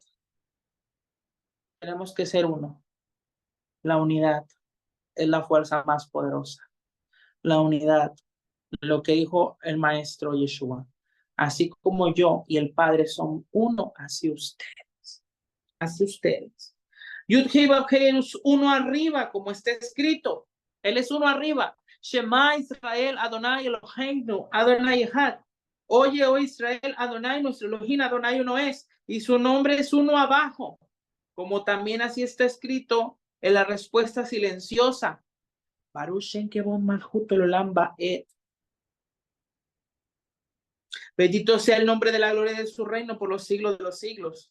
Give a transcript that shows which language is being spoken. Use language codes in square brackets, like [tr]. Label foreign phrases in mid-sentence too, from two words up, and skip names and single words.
[es] Tenemos que ser uno. La unidad es la fuerza más poderosa. La unidad, lo que dijo el maestro Yeshua. Así como yo y el Padre son uno, así ustedes. Así ustedes. Yud-Hei Vav-Hei es uno arriba, como está escrito. Él es uno arriba. [he] שמע ישראל, אדני אלהינו, אדני אחד. [es] Oye, oh Israel, Adonai, nuestro Elohim, Adonai uno es. Y su nombre es uno abajo. Como también así está escrito en la respuesta silenciosa. Bendito sea el nombre de la gloria de su reino por los siglos de los siglos.